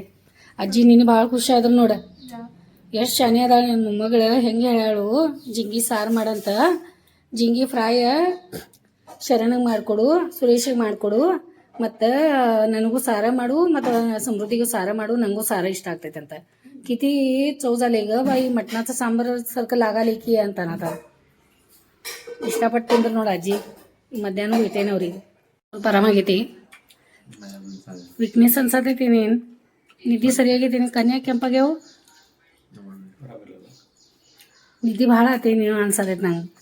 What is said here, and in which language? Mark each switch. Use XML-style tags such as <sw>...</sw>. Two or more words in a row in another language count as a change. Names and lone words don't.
<kn>ಅಜ್ಜಿ ನೀನು ಭಾಳ ಖುಷಿ ಆದ್ರು ನೋಡ. ಎಷ್ಟು ಶಾನೆ ಅದಾಳ ನನ್ನ ಮೊಮ್ಮಗಳು. ಹೆಂಗೆ ಹೇಳಾಳು, ಜಿಂಗಿ ಸಾರು ಮಾಡಂತ. ಜಿಂಗಿ ಫ್ರಾಯ ಶರಣಗೆ ಮಾಡಿಕೊಡು, ಸುರೇಶಿಗೆ ಮಾಡಿಕೊಡು, ಮತ್ತು ನನಗೂ ಸಾರ ಮಾಡು, ಮತ್ತು ಸಮೃದ್ಧಿಗೂ ಸಾರ ಮಾಡು, ನನಗೂ ಸಾರ ಇಷ್ಟ ಆಗ್ತೈತೆ ಅಂತ.</kn> <mr>किती चव झाले ग बाई, मटणाचं सांबार सारखं लागाले की ಅಂತಾನ आता.</mr> <kn>ಇಷ್ಟಪಟ್ಟು ತಿಂದ್ರು ನೋಡಿ ಅಜ್ಜಿ. ಈ ಮಧ್ಯಾಹ್ನ ಹೋಯ್ತೇನೆ ಅವ್ರಿಗೆ ಸ್ವಲ್ಪ ಆರಾಮಾಗೈತಿ. ವೀಕ್ನೆಸ್ ಅನ್ಸತೈತಿ. ನೀನು ನಿದ್ದೆ ಸರಿಯಾಗೈತಿ? ನೀನು ಕನ್ಯಾ ಕೆಂಪಾಗ್ಯಾವು, ನಿದ್ದೆ ಭಾಳ ಆತೈ ನೀನು ಅನ್ಸತೈತಿ ನಂಗೆ.</kn>